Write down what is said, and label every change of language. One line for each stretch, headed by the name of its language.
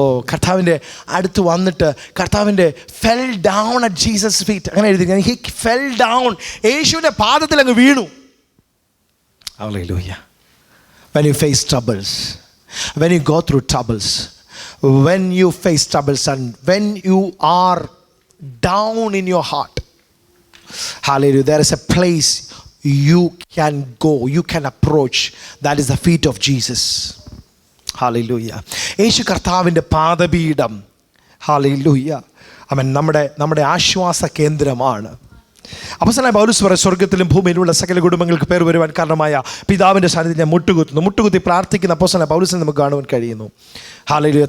Malayalam: കർത്താവിൻ്റെ അടുത്ത് വന്നിട്ട് കർത്താവിൻ്റെ
English: fell down at Jesus feet,
Malayalam: അങ്ങനെ എഴുതി.
English: he fell down,
Malayalam: യേശുവിൻ്റെ പാദത്തിൽ അങ്ങ് വീണു. Hallelujah.
English: When you face troubles, when you go through troubles, when you face troubles, and when you are down in your heart, hallelujah, there is a place you can go, you can approach. That is the feet of Jesus. Hallelujah.
Malayalam: യേശു കർത്താവിൻ്റെ പാദപീഠം, hallelujah, അവൻ നമ്മുടെ ആശ്വാസ കേന്ദ്രമാണ്. അപ്പോസ്തലനായ പൗലോസ് പറയും, സ്വർഗ്ഗത്തിലും ഭൂമിയിലുള്ള സകല കുടുംബങ്ങൾക്ക് പേർ വരുവാൻ കാരണമായ പിതാവിൻ്റെ സാന്നിധ്യം ഞാൻ മുട്ടുകുത്തി പ്രാർത്ഥിക്കുന്ന അപ്പോസ്തലനായ പൗലോസിനെ നമുക്ക് കാണുവാൻ കഴിയുന്നു. ഹല്ലേലൂയ.